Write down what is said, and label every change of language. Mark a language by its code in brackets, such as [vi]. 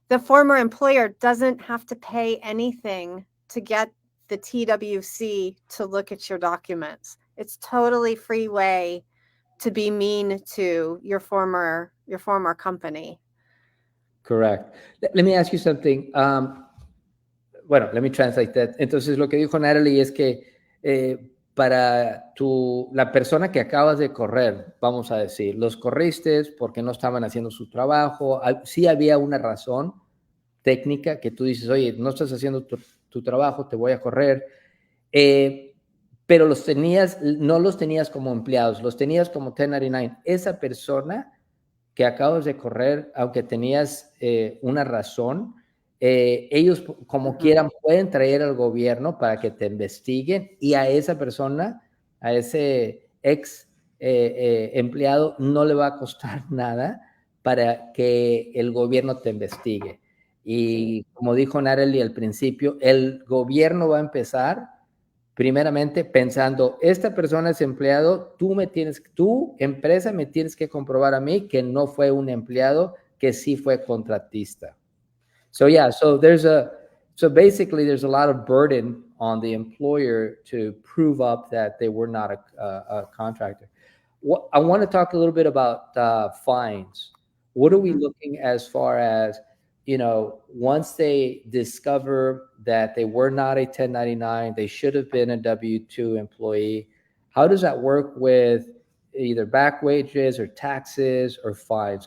[en] The former employer doesn't have to pay anything to get the TWC to look at your documents. It's totally free way to be mean to your former company. Correct. Let me ask you something. Bueno, let me translate that. [es] Entonces, lo que dijo Natalie es que para la persona que acabas de correr, vamos a decir, los corriste porque no estaban haciendo su trabajo, sí había una razón técnica que tú dices, oye, no estás haciendo tu trabajo, te voy a correr, pero no los tenías como empleados, los tenías como 1099. Esa persona que acabas de correr, aunque tenías una razón, ellos como quieran pueden traer al gobierno para que te investiguen y a esa persona, a ese ex empleado, no le va a costar nada para que el gobierno te investigue. Y como dijo Natalie al principio, el gobierno va a empezar primeramente pensando, esta persona es empleado, tu empresa me tienes que comprobar a mí que no fue un empleado, que sí fue contratista. [en] So yeah, so basically there's a lot of burden on the employer to prove up that they were not a contractor. I want to talk a little bit about fines. What are we looking as far as, once they discover that they were not a 1099, they should have been a W-2 employee, how does that work with either back wages or taxes or fines?